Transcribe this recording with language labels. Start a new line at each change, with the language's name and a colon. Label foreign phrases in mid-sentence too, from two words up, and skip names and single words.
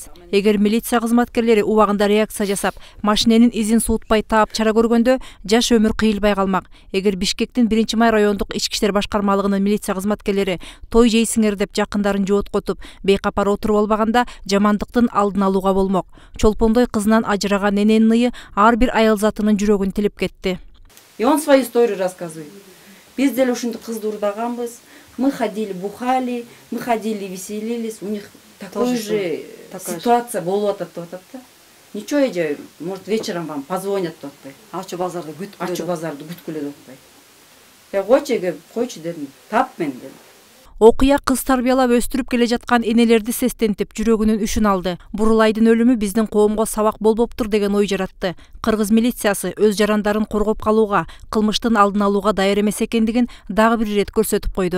Kyrgyz: Эгер милиция кызматкерлери убагында реакция жасап, машиненин изин суутпай таап чара көргөндө, жаш өмүр кыйылбай калмак. Эгер Бишкектин 1-май райондук ички иштер башкармалыгынын милиция кызматкерлери той жейсиңер деп жакындарын жооткотуп, бейкапар отуруп албаганда, жамандыктын алдын алууга болмок. Чолпондой кызынан ажыраган эненин ые ар бир аял затынын жүрөгүн тилип кетти.
Russian: И он свою историю рассказывает.
Kyrgyz: Biz деле ушундай кызды урдаганбыз.
Russian: Мы ходили, бухали, мы ходили, веселились. У них такой же ситуация
Kyrgyz: болуп атат деп атат да.
Russian: Ничего, эже, может, вечером вам позвонят
Kyrgyz: деп атпайбы. Ачы базарды бүткүлө. Ачы базарды бүткүлө деп атпайбы. Я койчу эге, койчу дедим. Тап мен дедим. Окуя кыз тарбиялап өстүрүп келе жаткан энелерди сестентип, жүрөгүнүн үшүн алды. Бурулайдын өлүмү биздин коомго сабак болбоптур деген ой жаратты. Кыргыз милициясы өз жарандарын коргоп калууга, кылмыштын алдын алууга даяр эмес экендигин дагы бир ирет көрсөтүп койду.